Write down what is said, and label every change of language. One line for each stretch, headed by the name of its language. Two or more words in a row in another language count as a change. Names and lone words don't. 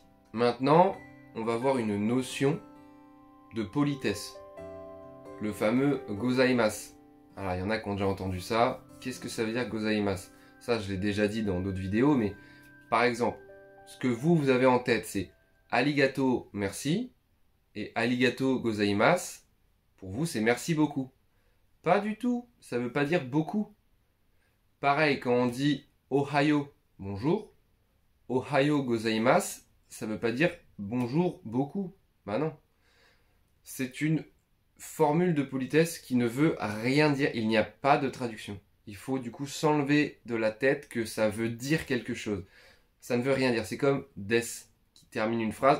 French: Maintenant, on va voir une notion de politesse. Le fameux gozaimasu. Alors, il y en a qui ont déjà entendu ça. Qu'est-ce que ça veut dire gozaimasu? Ça, je l'ai déjà dit dans d'autres vidéos, mais par exemple, ce que vous avez en tête, c'est arigato, merci, et
Japanese: ありがとうございます,
French: pour vous, c'est merci beaucoup. Pas du tout, ça ne veut pas dire beaucoup. Pareil, quand on dit ohayo, bonjour,
Japanese: おはようございます,
French: ça ne veut pas dire bonjour beaucoup. Bah non. C'est une formule de politesse qui ne veut rien dire. Il n'y a pas de traduction. Il faut du coup s'enlever de la tête que ça veut dire quelque chose. Ça ne veut rien dire. C'est comme des qui termine une phrase.